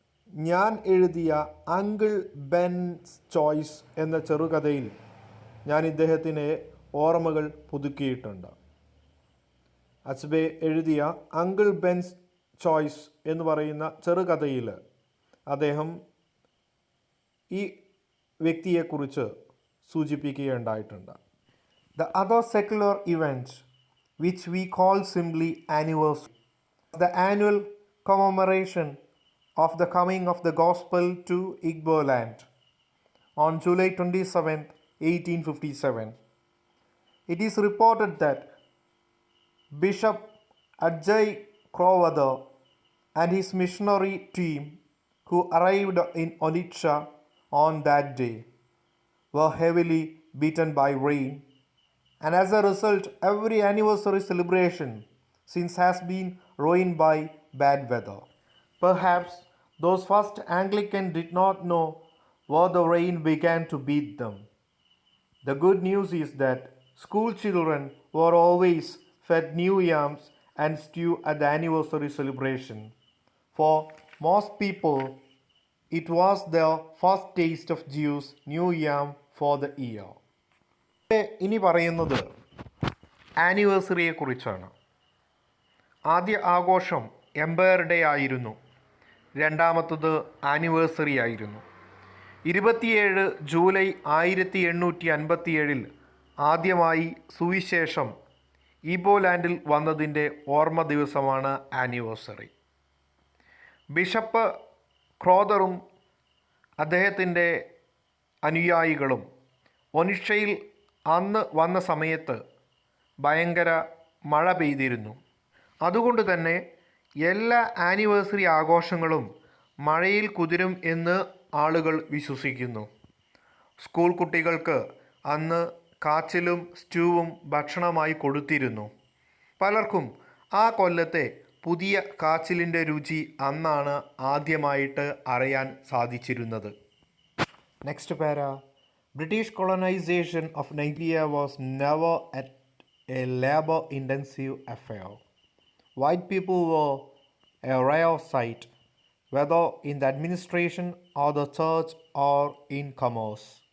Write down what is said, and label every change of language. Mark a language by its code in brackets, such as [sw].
[ml] ഞാൻ എഴുതിയ uncle Benz choice എന്ന ചെറുകഥയിൽ ഞാൻ ഇദ്ദേഹത്തിൻ്റെ ഓർമ്മകൾ പുതുക്കിയിട്ടുണ്ട്. അച്ബെ എഴുതിയ അങ്കിൾ ബെൻസ് ചോയ്സ് എന്ന് പറയുന്ന ചെറുകഥയിൽ അദ്ദേഹം ഈ വ്യക്തിയെക്കുറിച്ച് സൂചിപ്പിക്കുകയുണ്ടായിട്ടുണ്ട്. [en] The other secular event, which we call simply anniversary, the annual commemoration of the coming of the gospel to Igbo land on July 27th, 1857. It is reported that Bishop Ajay Crowther and his missionary team who arrived in Onitsha on that day were heavily beaten by rain, and as a result every anniversary celebration since has been ruined by bad weather. Perhaps those first Anglicans did not know where the rain began to beat them. The good news is that school children were always fed new yams and stew at the anniversary celebration. For most people, it was their first taste of Jews' new yam for the year. [ml] ഇനി പറയുന്നത് ആനിവേഴ്സറിയെ കുറിച്ചാണ്. ആദ്യ ആഘോഷം Empire day ആയിരുന്നു. രണ്ടാമത്തത് anniversary ആയിരുന്നു. 27 July 1857 ആദ്യമായി സുവിശേഷം ഈബോലാൻഡിൽ വന്നതിൻ്റെ ഓർമ്മ ദിവസമാണ് ആനിവേഴ്സറി. ബിഷപ്പ് ക്രോതറും അദ്ദേഹത്തിൻ്റെ അനുയായികളും ഒനിഷയിൽ അന്ന് വന്ന സമയത്ത് ഭയങ്കര മഴ പെയ്തിരുന്നു. അതുകൊണ്ട് തന്നെ എല്ലാ ആനിവേഴ്സറി ആഘോഷങ്ങളും മഴയിൽ കുതിരും എന്ന് ആളുകൾ വിശ്വസിക്കുന്നു. സ്കൂൾ കുട്ടികൾക്ക് അന്ന് കാച്ചിലും സ്റ്റൂവും ഭക്ഷണമായി കൊടുത്തിരുന്നു. പലർക്കും ആ കൊല്ലത്തെ പുതിയ കാച്ചിലിൻ്റെ രുചി അന്നാണ് ആദ്യമായിട്ട് അറിയാൻ സാധിച്ചിരുന്നത്. [en] Next para. British colonization of Nigeria was never a labor-intensive affair. White people were a rare sight, whether in the administration or the church or in commerce.